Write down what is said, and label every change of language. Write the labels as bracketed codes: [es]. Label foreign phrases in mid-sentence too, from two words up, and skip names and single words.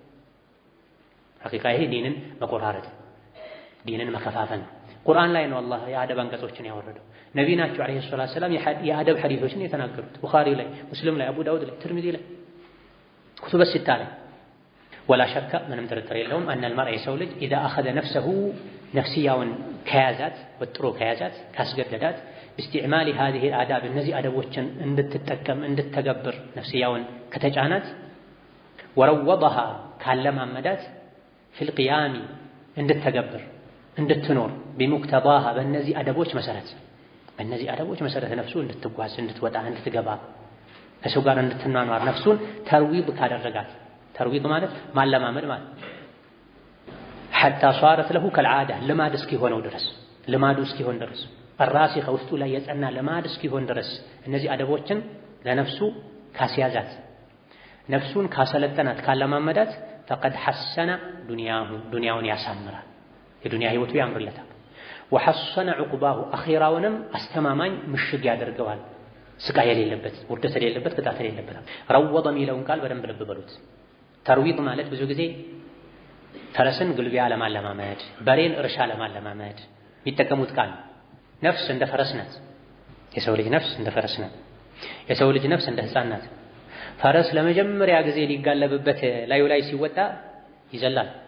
[am] ሐቂቃ ይሄ ዲንን መቆራረጥ ዲንን መከፋፈል። ቁርአን ላይ ነው አላህ የአደብ አንቀጾችን ያወረደው። ነቢይ ናቸው [ar] عليه الصلاة والسلام [am] የአደብ ሐዲሶችን የተናገሩት ቡኻሪ ላይ፣ ሙስሊም ላይ፣ አቡ ዳውድ ላይ፣ ትርሚዚ ላይ፣ [ar] الكتب الستة [am] ላይ። [ar] ولا شك [am] ምንም ጥርጥር የለውም [ar] أن المرء [am] የሰው ልጅ [ar] إذا أخذ نفسه [am] ነፍስያውን ከያዛት ወጥሮ ከያዛት ካስገደዳት [ar] باستعمال هذه الآداب [am] እነዚህ አደቦችን እንድትጠቀም እንድትተገብር ነፍስያውን ከተጫናት ወረወضها ካለማመዳት [ar] في القيام [am] እንድትተገብር እንድትኖር بمقتضاها በእነዚህ አደቦች መሰረት ነፍሱ እንድትጓዝ እንድትወጣ እንድትገባ ከሰው ጋር እንድትኗኗር ነፍሱን ተርዊብ ካደረጋት ተርዊብ ማለት ማለማመድ ማለት [ar] حتى صارت له [am] كالعادة ልማድ እስኪሆነው ድረስ ልማዱ እስኪሆን ድረስ الراسخ ውስጡ ላይ የጸና ልማድ እስኪሆን ድረስ እነዚህ አደቦችን ለነፍሱ ካስያዛት ነፍሱን ካሰለጠናት ካለማመዳት [ar] فقد حسن [am] ዱንያውን ያሳምራል የዱንያ ህይወቱ ያምርለታል። [ar] وحسن عقباه [am] አኺራውንም አስተማማኝ ምሽግ ያደርገዋል። ስቃይ የሌለበት ውርደት የሌለበት ቅጣት የሌለበት። ረወض የሚለውን ቃል በደንብ ልብ በሉት። ተርዊድ ማለት ብዙ ጊዜ ፈረስን ግልቢያ ለማለማመድ በሬን እርሻ ለማለማመድ የሚጠቀሙት ቃል። ነፍስ እንደ ፈረስ ናት። የሰው ልጅ ነፍስ እንደ ፈረስ ናት። የሰው ልጅ ነፍስ እንደ ሕፃን ናት። ፈረስ ለመጀመሪያ ጊዜ ሊጋለብበት ላዩ ላይ ሲወጣ ይዘላል፣